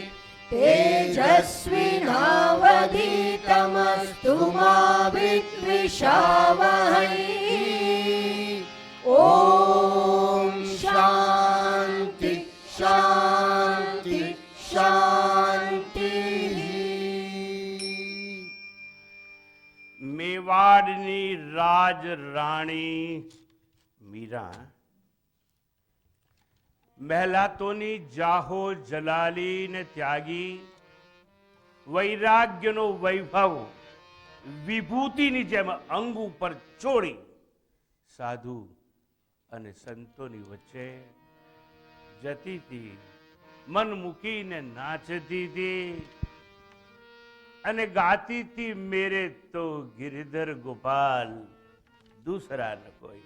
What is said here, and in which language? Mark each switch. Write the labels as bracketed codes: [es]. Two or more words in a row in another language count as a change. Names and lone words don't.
[sa] तेजस्विनावधीतमस्तु मा विद्विषावहै ॐ शान्ति शान्ति शान्तिः [gu] મેવાડની રાજ રાણી મીરા મહેલાતોની જાહો જલાલી ને ત્યાગી વૈરાગ્યનો વૈભવ વિભૂતિની જેમ અંગ ઉપર ચોળી સાધુ અને સંતોની વચ્ચે જતી હતી, મન મૂકીને નાચતી હતી અને ગાતી હતી, [hi] मेरे तो गिरधर गोपाल दूसरा न कोई.